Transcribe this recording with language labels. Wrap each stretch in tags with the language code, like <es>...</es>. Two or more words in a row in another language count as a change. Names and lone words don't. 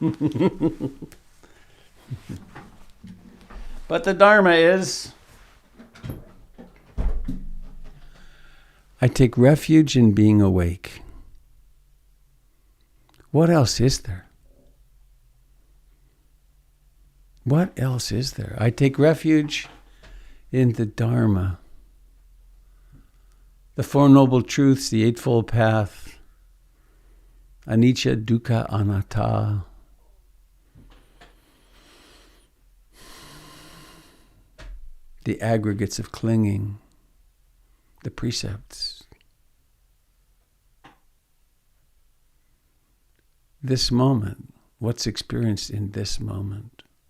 <en>But the Dharma is, I take refuge in being awake. What else is there? What else is there? I take refuge in the Dharma, the Four Noble Truths, the Eightfold Path,</en> <pi>anicca, dukkha, anatta.</pi> <en>The aggregates of clinging, the precepts. This moment, what's experienced in this moment.</en>